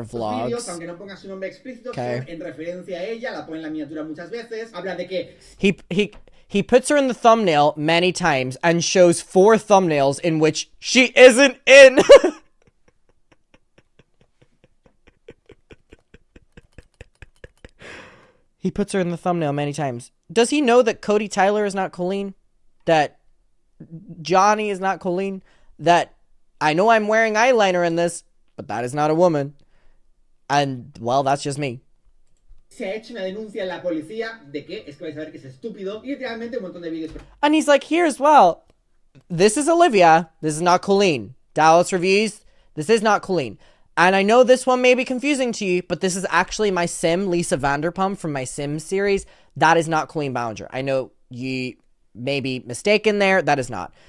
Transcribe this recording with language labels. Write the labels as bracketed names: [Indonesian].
[Spanish] Los vídeos, [English] vlogs. [Spanish] aunque no ponga su nombre explícito, [English] Okay. [Spanish] son en referencia a ella, la pone en la miniatura muchas veces, habla de que [English] He puts her in the thumbnail many times and shows 4 thumbnails in which she isn't in. He puts her in the thumbnail many times. Does he know that Cody Tyler is not Colleen? That Johnny is not Colleen? That I know I'm wearing eyeliner in this, but that is not a woman. And, well, that's just me. [Spanish] se ha hecho una denuncia en la policía de que es que vais a ver que es estúpido y literalmente un montón de vídeos. [English] And he's like, here as well. This is Olivia. This is not Colleen. Dallas reviews. This is not Colleen. And I know this one may be confusing to you, but this is actually my sim, Lisa Vanderpump from my Sims series. That is not Colleen Ballinger. I know you may be mistaken there. That is not.